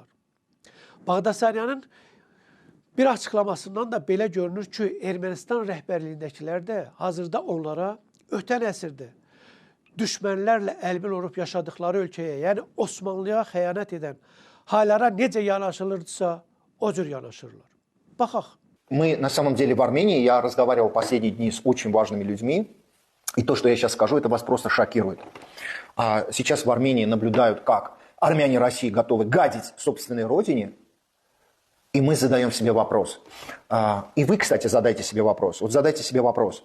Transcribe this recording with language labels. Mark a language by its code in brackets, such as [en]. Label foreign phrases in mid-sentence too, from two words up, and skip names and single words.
[az] Bağdasaryanın bir açıqlamasından da belə görünür ki, Ermənistan rəhbərliyindəkilər də hazırda onlara ötən əsrdə düşmənlərlə əlbil olub yaşadıkları ölkəyə, yəni Osmanlıya xəyanət edən haylara necə yanaşılırdısa, o cür yanaşırlar. Baxaq. [ru] Мы на самом деле в Армении, я разговаривал последние дни с очень важными людьми, и то, что я сейчас скажу, это вас просто шокирует. Сейчас в Армении наблюдают, как армяне России готовы гадить собственной родине, и мы задаем себе вопрос. И вы, кстати, задайте себе вопрос. Вот задайте себе вопрос.